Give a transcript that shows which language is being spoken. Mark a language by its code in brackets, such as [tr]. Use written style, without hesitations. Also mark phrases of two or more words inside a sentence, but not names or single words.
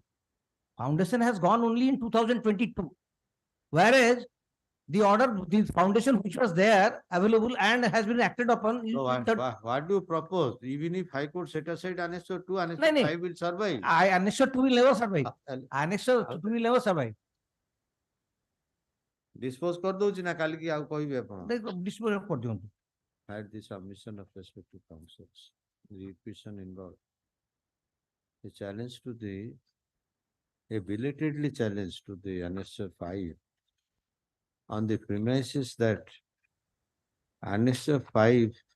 [en] Foundation has gone only in 2022. Whereas the order, the foundation which was there available and has been acted upon. So what do you propose? Even if High Court set aside annexure 2, annexure No, no. 5 will survive. Annexure 2 will never survive. Annexure 2 will never survive. [or] Dispose कर दଉଛି ନା କାଲି କି ଆଉ କହିବେ ଆପଣ? Dispose କରିଦିଅନ୍ତୁ. [en] Had the submission of respective counsels, the petition involved. The challenge to a belatedly challenge to the annexure 5 on the premises that annexure 5